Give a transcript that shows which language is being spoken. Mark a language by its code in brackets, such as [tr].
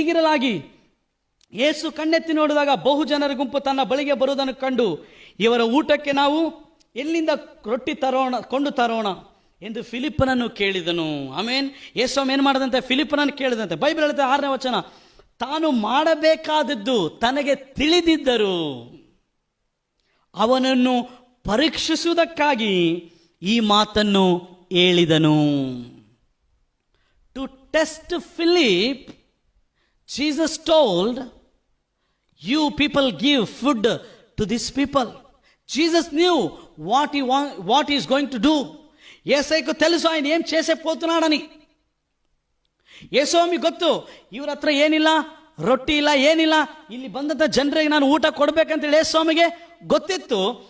[kn] ಹೀಗಿರಲಾಗಿ ಯೇಸು ಕಣ್ಣೆತ್ತಿ ನೋಡಿದಾಗ ಬಹು ಜನರ ಗುಂಪು ತನ್ನ ಬಳಿಗೆ ಬರುವುದನ್ನು ಕಂಡು, ಇವರ ಊಟಕ್ಕೆ ನಾವು ಎಲ್ಲಿಂದ ರೊಟ್ಟಿ ಕೊಂಡು ತರೋಣ ಎಂದು ಫಿಲಿಪ್ಪನನ್ನು ಕೇಳಿದನು. ಆಮೇನ್. ಯೇಸು ಏನು ಮಾಡದಂತೆ, ಫಿಲಿಪ್ಪನನ್ನು ಕೇಳಿದಂತೆ. ಬೈಬಲ್ ಹೇಳುತ್ತೆ 6ನೇ ವಚನ, ತಾನು ಮಾಡಬೇಕಾದದ್ದು ತನಗೆ ತಿಳಿದಿದ್ದರು, ಅವನನ್ನು ಪರೀಕ್ಷಿಸುವುದಕ್ಕಾಗಿ ಈ ಮಾತನ್ನು ಹೇಳಿದನು. [en] To test Philip, Jesus told, you people give food to these people. Jesus knew what he is going to do. [te] యేసయ్యకు తెలుసు ఆయన ఏం చేసే పోతున్నాడని. [kn] యేసుస్ವಾಮಿ ಗೊತ್ತು, ಇವ್ರ ಹತ್ರ ಏನಿಲ್ಲ, ರೊಟ್ಟಿ ಇಲ್ಲ, ಏನಿಲ್ಲ, ಇಲ್ಲಿ ಬಂದಂಥ ಜನರಿಗೆ ನಾನು ಊಟ ಕೊಡ್ಬೇಕಂತೇಳಿ యేసుಸ್ವಾಮಿಗೆ ಗೊತ್ತಿತ್ತು.